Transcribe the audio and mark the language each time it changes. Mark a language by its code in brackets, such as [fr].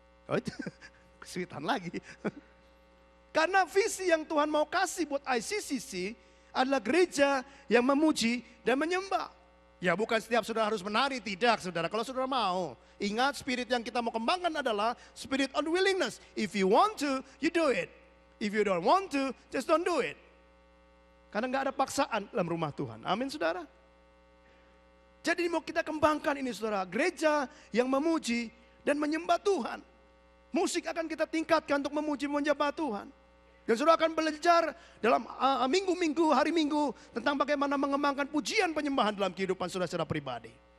[id] Oh itu kesulitan lagi. Karena visi yang Tuhan mau kasih buat ICCC adalah gereja yang memuji dan menyembah. Ya bukan setiap saudara harus menari, tidak saudara. Kalau saudara mau, ingat spirit yang kita mau kembangkan adalah spirit unwillingness. [en] If you want to, you do it. If you don't want to, just don't do it. [id] Karena gak ada paksaan dalam rumah Tuhan. Amin saudara. Jadi mau kita kembangkan ini saudara. Gereja yang memuji dan menyembah Tuhan. Musik akan kita tingkatkan untuk memuji menyembah Tuhan. Dan saudara akan belajar dalam minggu-minggu, hari minggu tentang bagaimana mengembangkan pujian penyembahan dalam kehidupan saudara secara pribadi.